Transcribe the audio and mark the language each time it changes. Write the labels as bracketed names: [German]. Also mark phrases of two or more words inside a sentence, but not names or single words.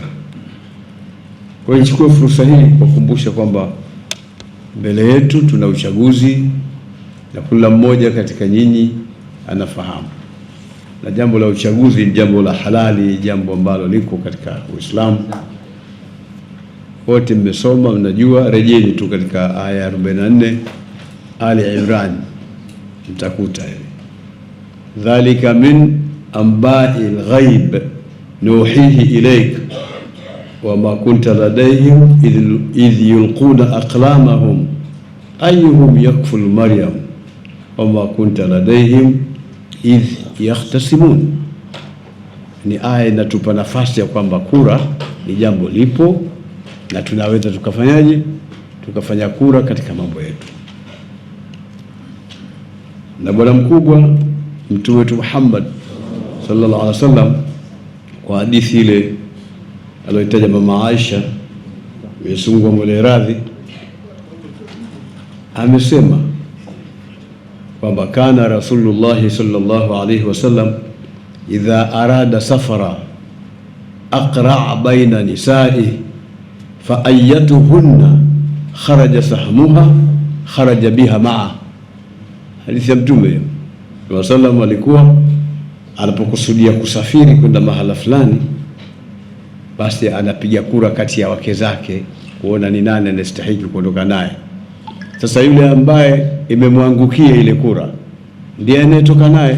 [Swahili] Kwa hiyo nichukue fursa hii kukumbusha kwamba mbele yetu tuna uchaguzi, na kila mmoja katika nyinyi anafahamu, na jambo la uchaguzi ni jambo la halali, jambo ambalo liko katika Uislamu. Wote mmesoma, mnajua, rejeni tu katika aya 44 Ali Imran, mtakuta hivi: [Arabic] ذلك من أنباء الغيب نوحيه إليك وما كنت لديهم إذ يلقون أقلامهم أيهم يكفل مريم وما كنت لديهم إذ يختصمون. [Swahili] Ni aya inatupa nafasi ya kwamba kura ni jambo lipo, na tunaweza tukafanyaje, tukafanya kura katika mambo yetu. Na bwana mkubwa Mtume wetu Muhammad [Arabic] صلى الله عليه وسلم, [Swahili] kwa hadithi ile aliyotaja mama Aisha, Mwenyezi Mungu amwele radhi, amesema kwamba [Arabic] كان رسول الله صلى الله عليه وسلم إذا أراد سفرا أقرع بين نسائه فأيتهن خرج سهمها خرج بها معه. [Swahili] Hadithi ya Mtume sallallahu alikuwa anapokusudia kusafiri kwenda mahala fulani, basi anapiga kura kati ya wake zake kuona ni nani anastahili kuondoka naye. Sasa yule ambaye imemwangukia ile kura ndiye anayetoka naye.